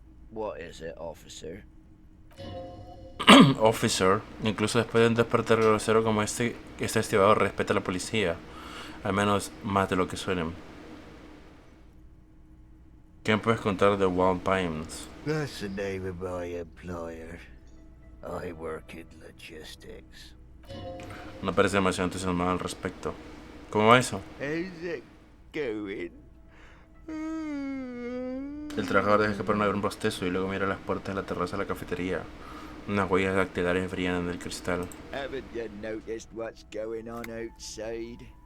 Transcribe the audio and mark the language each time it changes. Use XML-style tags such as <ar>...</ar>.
<en>What is it, officer?</en> <es>Officer, incluso después de un despertar grosero como este estimado respeta a la policía. Al menos más de lo que suelen. ¿Qué me puedes contar de Wild Pines?</es> <en>That's the name of my employer. I work in logistics.</en> <es>No parece demasiado entusiasmado al respecto. ¿Cómo va eso?</es> <en>How's it going?</en> <es>El trabajador deja escapar un bostezo y luego mira las puertas de la terraza de la cafetería. Unas huellas dactilares brillan en el cristal.</es> <en>Haven't you noticed what's going on outside?</en>